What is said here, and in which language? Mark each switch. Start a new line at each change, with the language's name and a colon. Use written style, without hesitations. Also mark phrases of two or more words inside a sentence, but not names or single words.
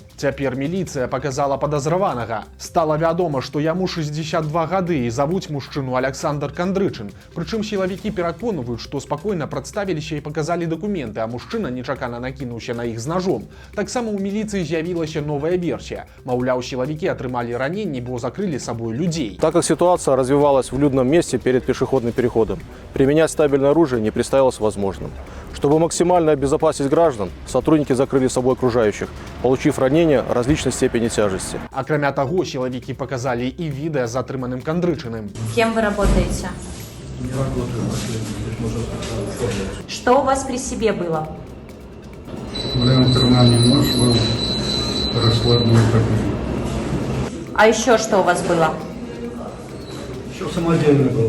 Belarusian: Цяпер міліцыя паказала падазраванага. Стала вядома, што яму 62 гады і завуць мужчыну Александр Кандрычын. Прычым сілавікі пераконваюць, што спакойна прадставіліся і паказалі дакументы, а мужчына нечакана накінуўся на іх з нажом. Таксама ў міліцыі з'явілася новая версія. Маўляў, сілавікі атрымалі раненні, бо закрылі сабой людзей.
Russian: Так как ситуация развивалась в людном месте перед пешеходным переходом, применять стабильное оружие не представилось возможным. Чтобы максимально обезопасить граждан, сотрудники закрыли собой окружающих, получив ранения различной степени тяжести.
Belarusian: Акрамя таго, сілавікі паказалі і відэа з атрыманым Кандрычыным.
Russian: Кем вы работаете? Не работаю последний. Что у вас при себе было? В левом кармане нож был, раскладной такой. А еще что у вас было? Еще самодельный был.